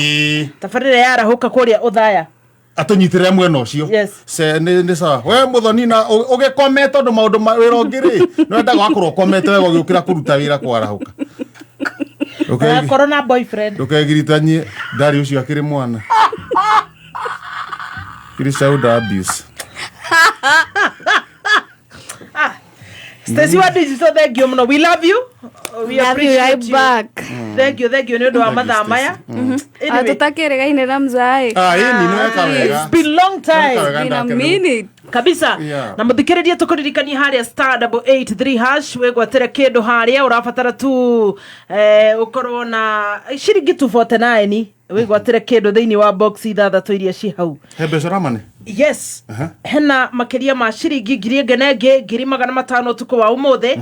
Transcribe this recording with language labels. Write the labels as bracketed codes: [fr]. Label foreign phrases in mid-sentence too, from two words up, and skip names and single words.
[ki] Tabarĩra ya arahuka kũrĩa ũthaya. Atũnyitĩrĩre mwena ũcio. Nĩ sawa. We mũthoni na ũgĩkome tondũ maũndũ wĩra ũngĩ rĩ. Nĩwenda gwakorwo ũkomete wega ũgĩũkĩra kũruta wĩra kwarahuka. Korwo na boyfriend. Ndũkegiritanie ndarĩ ũcio akĩrĩ mwana. Kiri [en] child abuse. [ki] Stacy wa digital, [en] thank you [ki] muno. [en] We love you. We appreciate you. Back. Thank you [ki] nĩ ũndũ wa mathaa maya. Tũtakĩrĩgaine na mzai. Ni weka wega. [en] It's been long time. It's been a minute. [ki] Kabisa. Na muthikiririe tukuririkania haria *883# wegwatire kindu haria urabatara tu ukorwo na ciringi 249 wegwatire kindu thiini wa box ithathatũ iria ci hau. He mbeca ramane. [en] Yes. [ki] Hena makiria ma ciringi 2,500 tuko wa umuthi.